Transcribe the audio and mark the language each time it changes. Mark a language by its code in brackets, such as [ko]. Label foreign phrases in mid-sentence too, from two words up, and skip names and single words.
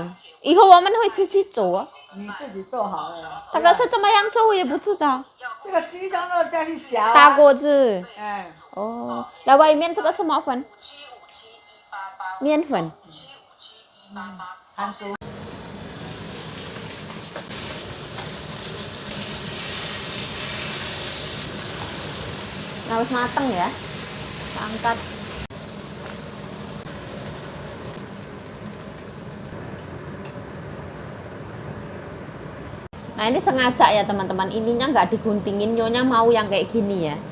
[zh] 以后我们会自己做。你自己做好了。这个是怎么样做，我也不知道。这个鸡胸肉下去夹。大锅子。哎。哦，那外面这个什么粉？面粉。含酥。 [id] Nah, harus mateng ya. Kita angkat. Nah, ini sengaja ya teman-teman, ininya nggak diguntingin, nyonya mau yang kayak gini ya.